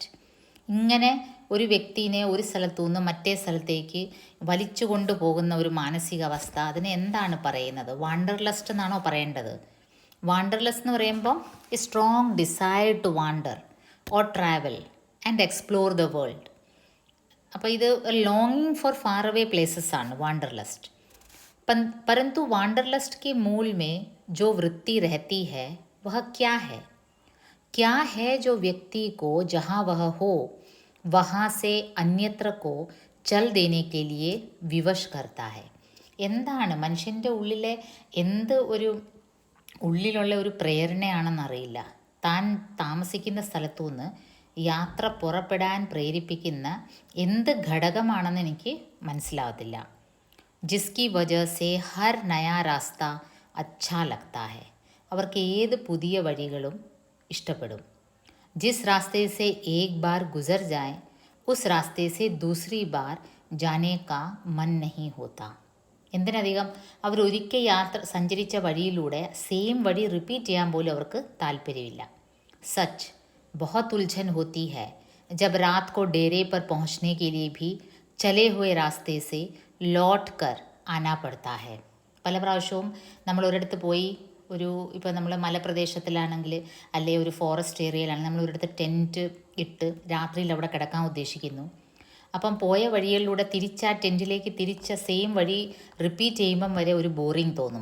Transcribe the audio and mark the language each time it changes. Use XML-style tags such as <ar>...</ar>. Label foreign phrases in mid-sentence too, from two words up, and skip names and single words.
<ml>ഇങ്ങനെ ഒരു വ്യക്തിനെ ഒരു സ്ഥലത്തു നിന്ന് മറ്റേ സ്ഥലത്തേക്ക് വലിച്ചു കൊണ്ടുപോകുന്ന ഒരു മാനസികാവസ്ഥ, അതിനെ എന്താണ് പറയുന്നത്? വാണ്ടർലസ്റ്റ് എന്നാണോ പറയേണ്ടത്? വാണ്ടർലസ് എന്ന് പറയുമ്പോൾ</ml> <en>a strong desire to wander or travel and explore the world.</en> <ml>അപ്പോൾ ഇത്</ml> <en>longing for far away places</en> <ml>ആണ് വാണ്ടർലസ്റ്റ്.</ml> <hi>परंतु वांडरलस्ट के मूल में जो वृत्ति रहती है वह क्या है? क्या है जो व्यक्ति को जहाँ वह हो वहाँ से अन्यत्र को चल देने के लिए विवश करता है.</hi> <ml>എന്താണ് മനുഷ്യൻ്റെ ഉള്ളിലെ എന്ത് ഒരു ഉള്ളിലുള്ള ഒരു പ്രേരണയാണെന്നറിയില്ല. താൻ താമസിക്കുന്ന സ്ഥലത്തു നിന്ന് യാത്ര പുറപ്പെടാൻ പ്രേരിപ്പിക്കുന്ന എന്ത് ഘടകമാണെന്ന് എനിക്ക് മനസ്സിലാവത്തില്ല.</ml> <hi>जिसकी वजह से हर नया रास्ता अच्छा लगता है.</hi> <ml>അവർക്ക് ഏത് പുതിയ വഴികളും ഇഷ്ടപ്പെടും.</ml> <hi>जिस रास्ते से एक बार गुज़र जाए उस रास्ते से दूसरी बार जाने का मन नहीं होता.</hi> <ml>എന്തിനധികം അവർ ഒരിക്കൽ യാത്ര സഞ്ചരിച്ച വഴിയിലൂടെ സെയിം വഴി റിപ്പീറ്റ് ചെയ്യാൻ പോലും അവർക്ക് താല്പര്യമില്ല.</ml> <hi>സച്ച് बहुत उलझन होती है जब रात को डेरे पर पहुंचने के लिए भी चले हुए रास्ते से लौट कर आना पड़ता है.</hi> <ml>പല പ്രാവശ്യവും നമ്മൾ ഒരിടത്ത് പോയി ഇപ്പോൾ നമ്മൾ മലപ്രദേശത്തിലാണെങ്കിൽ അല്ലെ ഒരു ഫോറസ്റ്റ് ഏരിയയിലാണെങ്കിൽ നമ്മൾ ഒരിടത്ത് ടെൻറ്റ് ഇട്ട് രാത്രിയിൽ അവിടെ കിടക്കാൻ ഉദ്ദേശിക്കുന്നു. അപ്പം പോയ വഴികളിലൂടെ തിരിച്ച് ആ ടെൻറ്റിലേക്ക് തിരിച്ച സെയിം വഴി റിപ്പീറ്റ് ചെയ്യുമ്പം വരെ ഒരു ബോറിങ് തോന്നും.</ml>